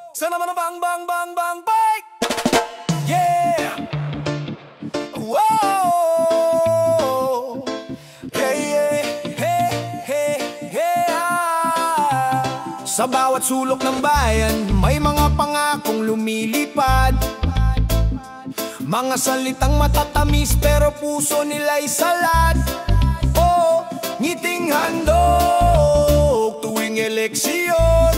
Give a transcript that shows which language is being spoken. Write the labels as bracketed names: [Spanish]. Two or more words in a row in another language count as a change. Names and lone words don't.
[Filipino] Sana naman ang bang bang bang bang bang. [English] Yeah. Whoa. Yeah, yeah. Hey, hey, yeah. [Filipino] Sa bawat sulok ng bayan, may mga pangakong lumilipad. Mga salitang matatamis pero puso nila'y salad. Oh, ngiting handog tuwing eleksyon.